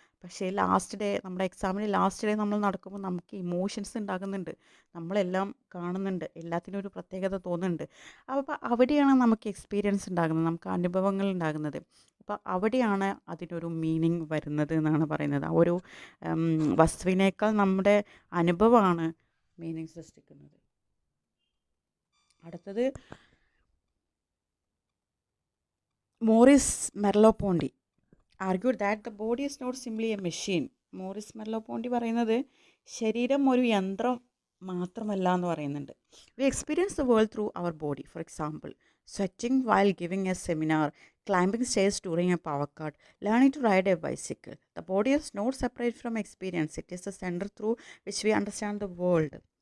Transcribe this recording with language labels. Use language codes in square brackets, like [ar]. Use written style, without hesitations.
[ml] പക്ഷേ last day, നമ്മുടെ എക്സാമിന് ലാസ്റ്റ് ഡേ നമ്മൾ നടക്കുമ്പോൾ നമുക്ക് ഇമോഷൻസ് ഉണ്ടാകുന്നുണ്ട്, നമ്മളെല്ലാം കാണുന്നുണ്ട്, എല്ലാത്തിനും ഒരു പ്രത്യേകത തോന്നുന്നുണ്ട്. അപ്പോൾ അവിടെയാണ് നമുക്ക് എക്സ്പീരിയൻസ് ഉണ്ടാകുന്നത്, നമുക്ക് അനുഭവങ്ങൾ ഉണ്ടാകുന്നത്. അപ്പോൾ അവിടെയാണ് അതിനൊരു മീനിങ് വരുന്നത് എന്നാണ് പറയുന്നത്. ആ ഒരു വസ്തുവിനേക്കാൾ നമ്മുടെ അനുഭവമാണ് മീനിങ് സൃഷ്ടിക്കുന്നത്. [en] അടുത്തത് Maurice Merleau-Ponty argued that the body is not simply a machine. [ml] Morris മെർലോപോണ്ടി പറയുന്നത് ശരീരം ഒരു യന്ത്രം മാത്രമല്ല എന്ന് പറയുന്നുണ്ട്. [en] We experience the world through our body. For example, sweating while giving a seminar, climbing stairs during a power cut, learning to ride a bicycle. The body is not separate from experience, it is the centre through which we understand the world.